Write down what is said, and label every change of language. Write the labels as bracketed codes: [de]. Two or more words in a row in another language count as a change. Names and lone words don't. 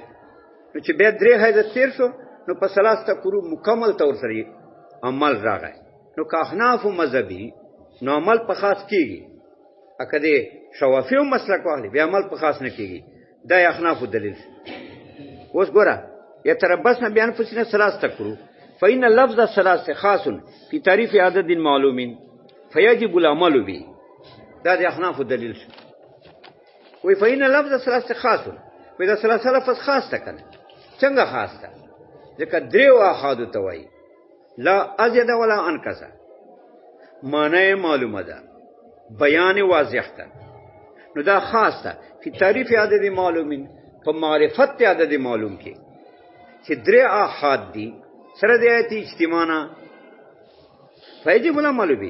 [ps] نو چې بیا درې حیضه تیر شو نو په [ar] ثلاثه قرو [ps] مکمل طور سره عمل راغی. نو که احنافو مذهبي نو عمل په خاص کېږي. که دې شوافیو مسلک واخلي بیا عمل په خاص نه کېږي. دا احنافو دلیل. اوس ګوره [ar] یتربصن بانفسهن ثلاثه قرو فإن اللفظ الثلاث خاص في تعريف عدد معلوم فيجب العمل به. [ps] دا د احنافو دلیل شو. وی [ar] فإن اللفظ الثلاث خاص [ps] وی دا ثلاثه لفظ خاص ده کنه. څنګه خاص ده؟ ځکه دریو احادو ته وایي [ar] لا ازید ولا انقص. [ps] معنی معلومه ده بیان واضح ده نو دا خاص ده [ar] فی تعریف عدد معلومین [ps] په معرفت عدد معلوم کې چې درې احاد دي سره د آیت اجتماعنا [ar] فیجب العمل به.